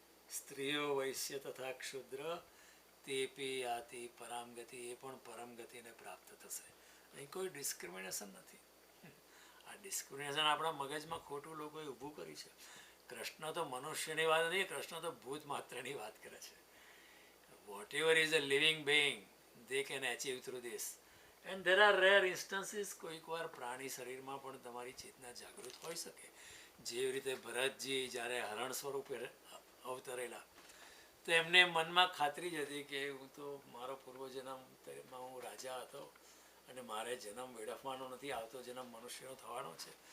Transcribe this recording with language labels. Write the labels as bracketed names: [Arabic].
[Sanskrit] સ્ત્રીઓ વૈશ્ય તથા ક્ષુદ્ર તેપી યાતિ પરામ ગતિ, [Gujarati] એ પણ પરમ ગતિને પ્રાપ્ત થશે. અહીં કોઈ ડિસ્ક્રિમિનેશન નથી. આ ડિસ્ક્રિમિનેશન આપણા મગજમાં ખોટું લોકોએ ઊભું કર્યું છે. કૃષ્ણ તો મનુષ્યની વાત નથી, કૃષ્ણ તો ભૂત માત્રની વાત કરે છે. [English] Whatever is a living being, they can achieve through this. And there are rare instances, [Gujarati] કોઈક વાર પ્રાણી શરીરમાં પણ તમારી ચેતના જાગૃત હોઈ શકે. જેવી રીતે ભરતજી જ્યારે હરણ સ્વરૂપે અવતરેલા, તો એમને મનમાં ખાતરી જ હતી કે હું તો મારો પૂર્વજન્મમાં હું રાજા હતો અને મારે જન્મ વેડફવાનો નથી, આવતો જન્મ મનુષ્યનો થવાનો છે.